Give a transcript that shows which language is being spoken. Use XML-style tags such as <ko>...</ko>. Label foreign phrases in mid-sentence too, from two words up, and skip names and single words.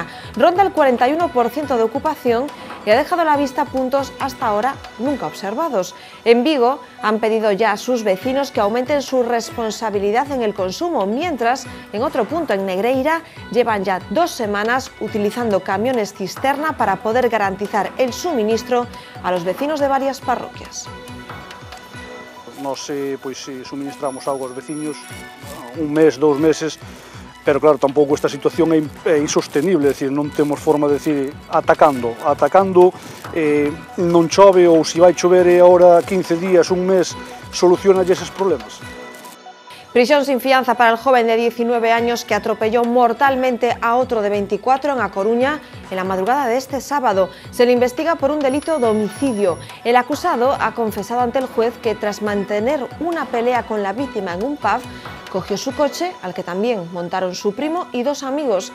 <es>Ronda el 41% de ocupación y ha dejado a la vista puntos hasta ahora nunca observados. En Vigo han pedido ya a sus vecinos que aumenten su responsabilidad en el consumo, mientras en otro punto, en Negreira, llevan ya 2 semanas utilizando camiones cisterna para poder garantizar el suministro a los vecinos de varias parroquias.</es> <gl>Nós suministramos auga aos veciños 1 mes, 2 meses, pero claro, tampouco esta situación é insostenible, é dicir, non temos forma de decir atacando, non chove ou se vai chover e agora 15 días, 1 mes, soluciona eses problemas.</gl> <es>Prisión sin fianza para el joven de 19 años que atropelló mortalmente a otro de 24 en A Coruña en la madrugada de este sábado. Se le investiga por un delito de homicidio. El acusado ha confesado ante el juez que tras mantener una pelea con la víctima en un pub, cogió su coche, al que también montaron su primo y 2 amigos.</es>